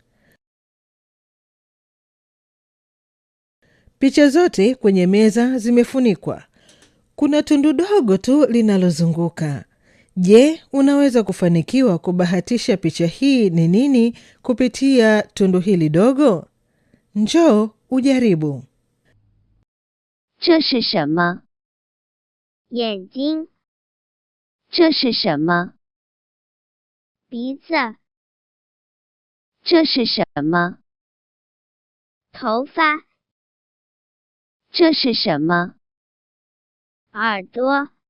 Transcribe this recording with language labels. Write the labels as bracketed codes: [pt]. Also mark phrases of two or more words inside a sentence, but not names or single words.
[sw] Picha zote kwenye meza zimefunikwa. Kuna tundu dogo tu linalozunguka. Je, unaweza kufanikiwa kubahatisha picha hii ni nini kupitia tundu hili dogo? Njoo ujaribu. [zh] 这是什么？眼睛。这是什么？鼻子。这是什么？头发。这是什么？耳朵。